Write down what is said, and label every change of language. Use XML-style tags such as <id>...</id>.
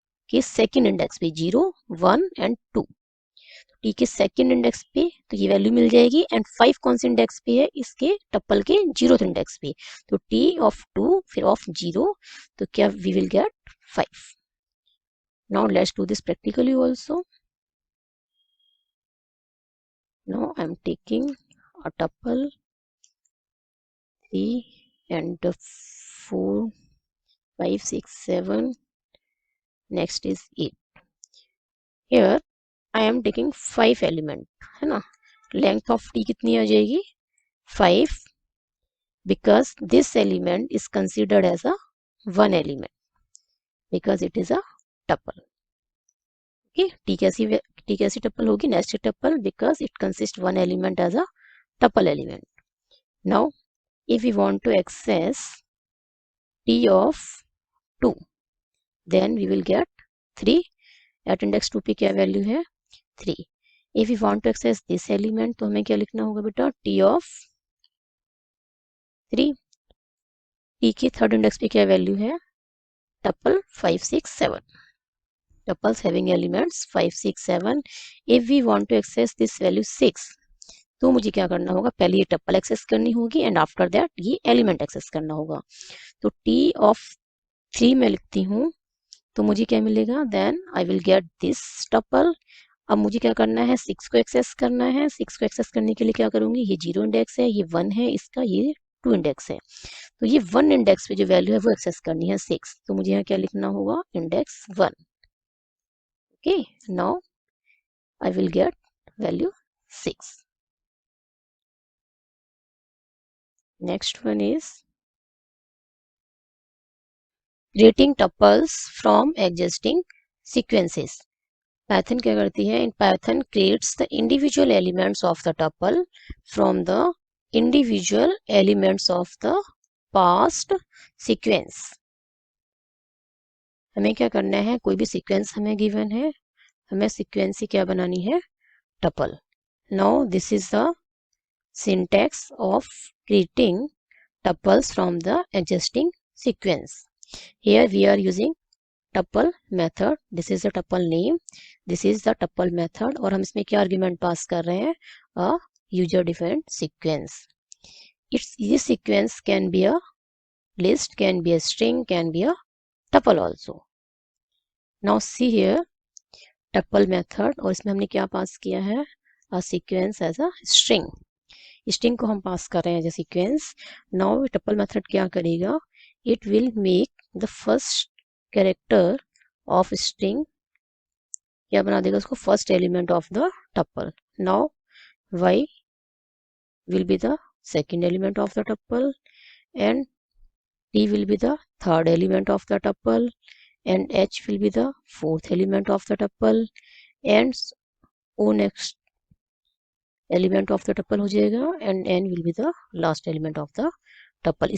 <hi>के second index पे 0, 1 and 2। T के सेकंड इंडेक्स पे तो ये वैल्यू मिल जाएगी एंड 5 कौन से इंडेक्स पे है, इसके टप्पल के 0th इंडेक्स पे, तो टी ऑफ 2 फिर ऑफ 0, तो क्या</hi> <en>We will get 5। Now let's do this practically also. Now I am taking a tuple 3 and 4, 5, 6, 7, next is 8। here I am taking 5 element,</en> <hi>है ना।</hi> <en>length of T</en> <hi>कितनी आ जाएगी</hi> <en>5, because this element is considered as a one element because it is a tuple। okay,</en> <hi>T कैसी tuple होगी,</hi> <en>nested tuple, because it consists one element as a tuple element। now if we want to access t of 2, then we will get 3 at index 2</en> <hi>पे क्या value है 3।</hi> <en>if we want to access this element</en> <hi>तो हमें क्या लिखना होगा बेटा,</hi> <en>t of 3।</en> <hi>t के थर्ड इंडेक्स पे क्या वैल्यू है, tuple 5, 6, 7।</hi> <en>tuples having elements 5, 6, 7। if we want to access this value 6,</en> <hi>तो मुझे क्या करना होगा, पहले ये टप्पल एक्सेस करनी होगी</hi> <en>and after that</en> <hi>ये एलिमेंट एक्सेस करना होगा। तो t ऑफ 3 मैं लिखती हूँ, तो मुझे क्या मिलेगा,</hi> <en>Then I will get this tuple.</en> <hi>अब मुझे क्या करना है, 6 को एक्सेस करना है। 6 को एक्सेस करने के लिए क्या करूंगी, ये 0 इंडेक्स है, ये 1 है इसका, ये 2 इंडेक्स है, तो ये 1 इंडेक्स पे जो वैल्यू है वो एक्सेस करनी है 6, तो मुझे यहाँ क्या लिखना होगा, index 1।</hi> <en>Okay, now I will get value 6। next one is creating tuples from existing sequences। Python</en> <hi>क्या करती है,</hi> <en>in Python creates the individual elements of the tuple from the individual elements of the past sequence।</en> <hi>हमें क्या करना है, कोई भी sequence हमें गिवन है, हमें सीक्वेंस ही क्या बनानी है, tuple।</hi> <en>now this is the syntax of creating tuples from the existing sequence। here we are using tuple method, this is the tuple name, this is the tuple method,</en> <hi>और हम इसमें क्या argument pass कर रहे हैं,</hi> <en>a user defined sequence। this sequence can be a list, can be a string, can be a tuple also। now see here tuple method,</en> <hi>और इसमें हमने क्या पास किया है,</hi> <en>a sequence as a string।</en> <hi>String को हम पास कर रहे हैं</hi> <en>As a sequence. Now tuple method क्या करेगा, it will make the first character of string,</en> <hi>क्या बना देगा उसको,</hi> <en>First element of the tuple. Now y will be the second element of the tuple and t will be the third element of the tuple and h will be the fourth element of the tuple and o next element of the tuple</en> <hi>हो जाएगा</hi> <en>And n will be the last element of the tuple.</en>